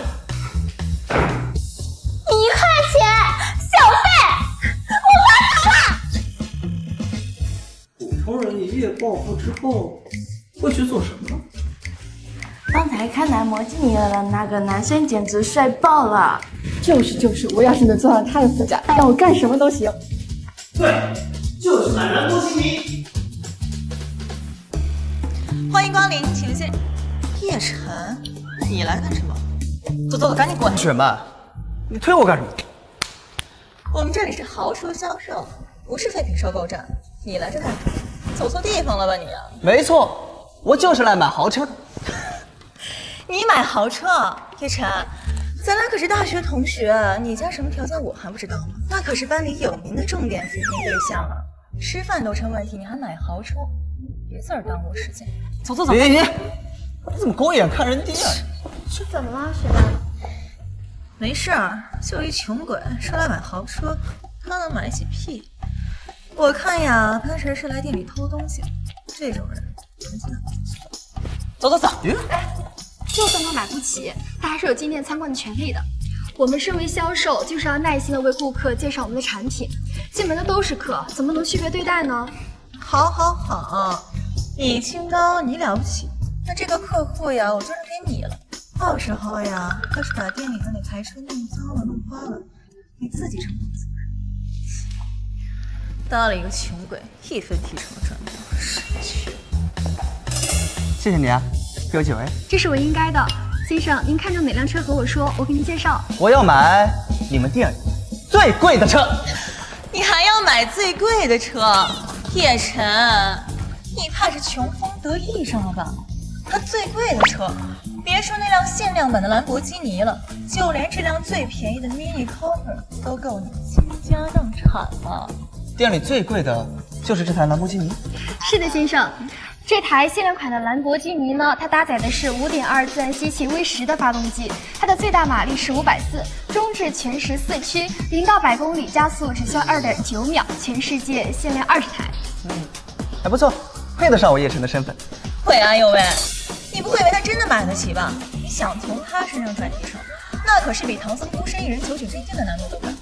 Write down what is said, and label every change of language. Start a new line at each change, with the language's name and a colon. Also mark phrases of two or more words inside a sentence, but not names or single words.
Chinese: 1 塊錢小費，我發達了。普通人一夜暴富之後會去做什麼？剛才看男模進來了，那個男生簡直帥爆了。就是，我要是能坐上他的副駕，讓我幹什麼都行。對，就是懶人波西米。歡迎光臨，請先。葉晨，你來幹什麼？走，趕緊過來。雪曼，你推我幹什麼？我們這裡是豪車銷售，不是廢品收購站。你來這幹什麼？走錯地方了吧你啊？沒錯，我就是來買豪車的。你買豪車？葉晨，咱倆可是大學同學，你家什麼條件我還不知道嗎？那可是班裡有名的重點扶贫對象啊，吃飯都成問題，你還買豪車？別在這兒耽誤時間。走。別，你怎麼狗眼看人低啊？是怎麼了，雪曼？沒事兒，就一窮鬼說來買豪車，他能買起屁？我看呀，潘神是來店裡偷東西，這種人不能见。走。就算他买不起，他還是有进店參觀的權利的。我们身為銷售，就是要耐心的為顧客介紹我們的產品。進門的都是客，怎麼能區別對待呢？好，你清高，你了不起。那這個客戶呀，我就扔給你了。到時候呀，要是把店裡的那台車弄髒了、弄花了，你自己承擔責任。當了一個窮鬼，一分提成都賺不到，神經。謝謝你啊，給我酒哎。這是我應該的。先生，您看中哪輛車和我說，我給您介紹。我要買你們店裡最貴的車。你還要買最貴的車？葉晨，你怕是窮風得意上了吧？那最貴的車，別說那輛限量版的蘭博基尼了，就連這輛最便宜的 Mini Cooper 都夠你傾家蕩產了。店裡最貴的就是這台蘭博基尼。是的，先生。這台限量款的蘭博基尼呢，它搭載的是5.2自然吸气 V10 的發動機，它的最大馬力是540，中置全時4驅，0到100公里加速只需要2.9秒，全世界限量20台。還不錯，配得上我葉晨的身份。會啊，有喂，你不會以為他真的買得起吧？你想從他身上賺提成，那可是比唐僧孤身一人九九真經的難度都大。